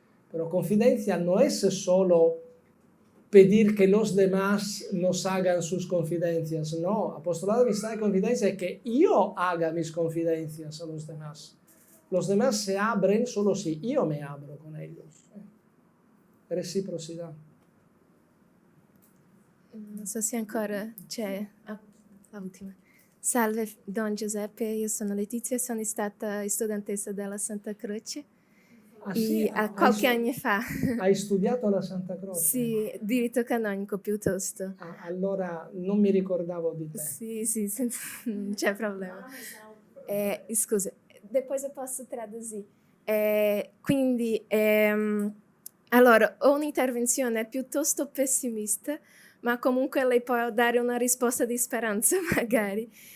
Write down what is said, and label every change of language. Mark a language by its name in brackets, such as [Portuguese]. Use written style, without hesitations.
[Spanish] Pero confidencia no es solo pedir que los demás nos hagan sus confidencias. No, apostolado de amistad y confidencia es que yo haga mis confidencias a los demás. Los demás se abren solo si yo me abro con ellos. Reciprocidad. [Italian] Non so se ancora c'è la ultima. Salve Don Giuseppe, io sono Letizia, sono stata studentessa della Santa Croce Sì, qualche anno fa. Hai studiato alla Santa Croce? Sì, diritto canonico piuttosto. Allora non mi ricordavo di te. Sì, non c'è problema. Scusa, [Portuguese] depois eu posso traduzir. [Italian] Quindi, allora, ho un'intervenzione piuttosto pessimista, ma comunque lei può dare una risposta di speranza, magari.